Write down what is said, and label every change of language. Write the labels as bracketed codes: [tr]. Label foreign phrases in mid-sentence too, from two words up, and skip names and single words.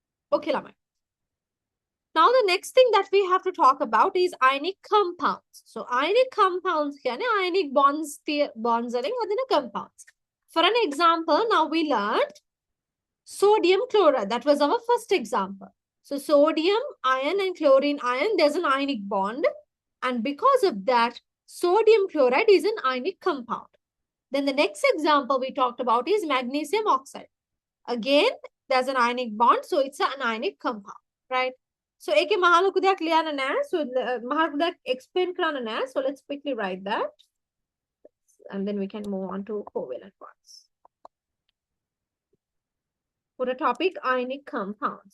[en] Okay, lamai. Now the next thing that we have to talk about is ionic compounds. So ionic compounds කියන්නේ ionic bonds [si] වලින් හදන [en] compounds. For an example, now we learned sodium chloride. That was our first example. So sodium ion and chlorine ion, there's an ionic bond. And because of that, sodium chloride is an ionic compound. Then the next example we talked about is magnesium oxide. Again, there's an ionic bond, so it's an ionic compound, right? [si] So ඒකේ මහ ලොකු දෙයක් ලියන්න නැහැ. So මහ ලොකු දෙයක් explain කරන්න නැහැ. [en] So let's quickly write that. And then we can move on to covalent bonds. For the topic ionic compounds.